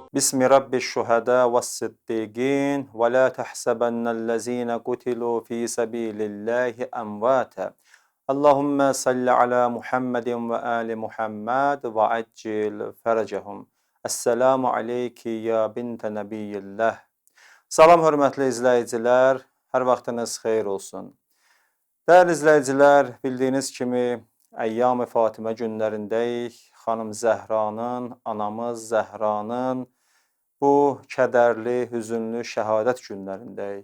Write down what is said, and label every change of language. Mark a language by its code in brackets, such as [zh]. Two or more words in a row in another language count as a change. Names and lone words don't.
[ar] بسم رب الشهداء والصديقين ولا تحسبن الذين قتلوا في سبيل الله أمواتا اللهم صل على محمد وآل محمد وعجل فرجهم السلام عليك يا بنت نبي الله. [az] Salam hörmətli izləyicilər, hər vaxtınız xeyir olsun. Dəyərli izləyicilər, bildiyiniz kimi Əyyam-ı Fatimə günlərindəyik. Xanım Zəhranın, anamız Zəhranın bu kədərli, hüzünlü şəhadət günlərindəyik.